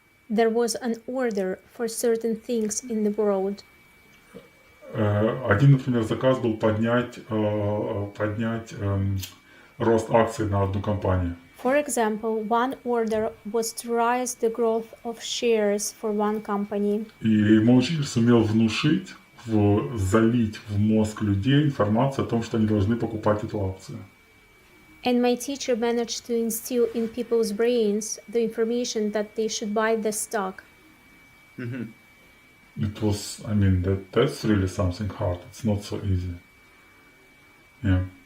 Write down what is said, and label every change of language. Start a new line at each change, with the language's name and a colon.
English: There was an order for certain things in the world.
Russian: Один, например, заказ был поднять рост акций на одну компанию.
English: For example, one order was to rise the growth of shares for one company.
Russian: И мой учитель сумел внушить, залить в мозг людей информацию о том, что они должны покупать эту акцию.
English: And my teacher managed to instill in people's brains the information that they should buy the stock. Mm-hmm. It was, I mean, that's really something hard. It's not so easy. Yeah.